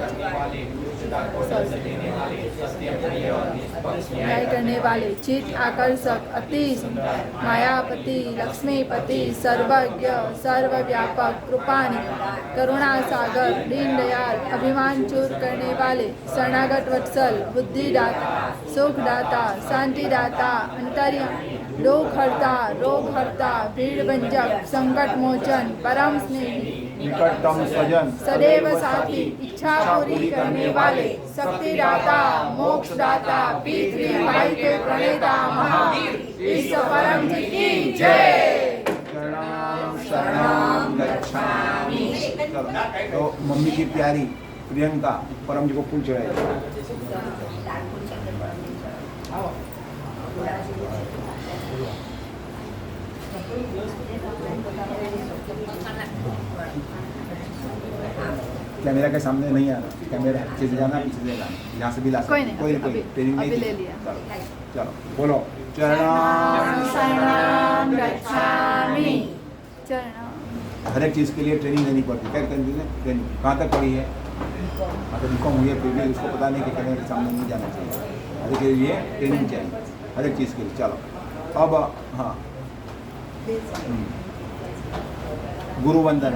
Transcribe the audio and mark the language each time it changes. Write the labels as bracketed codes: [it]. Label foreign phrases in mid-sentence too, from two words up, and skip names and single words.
[hi] न्याय करने वाले, चित्त आकर्षक, अति मायापति, लक्ष्मीपति, सर्वज्ञ, सर्वव्यापक, कृपानि, करुणा सागर, दीनदयाल, अभिमान चूर करने वाले, शरणागत वत्सल, बुद्धिदाता, सुखदाता, शांतिदाता, अंतर्यामी, दुख हरता रोग हरता भीड़ भंजक संकट मोचन परम स्नेही निकटतम स्वजन सदैव साथी इच्छा पूरी करने वाले शक्ति दाता मोक्ष दाता पितृ भाई के प्रणेता महावीर इस परम जी की जय। [sa] शरणम शरणम गच्छामि। [hi] तो मम्मी की प्यारी प्रियंका परम जी को फूल चढ़ाएगी। कैमरा के सामने नहीं आना, कैमरा पीछे से जाना, पीछे से जाना, यहाँ से भी ला कोई नहीं, कोई अभी- ट्रेनिंग अभी नहीं ले दी। लिया। चलो बोलो चरणम [sa] शरणं गच्छामि। चरणं [hi] हर एक चीज़ के लिए ट्रेनिंग लेनी पड़ती है। क्या ट्रेनिंग है? ट्रेनिंग कहाँ तक पड़ी है? हाँ तो बीकॉम हुई है, फिर भी उसको पता नहीं कि कैमरे के सामने नहीं जाना चाहिए। हर एक के लिए ट्रेनिंग चाहिए, हर एक चीज़ के लिए। चलो अब हाँ, गुरु वंदना।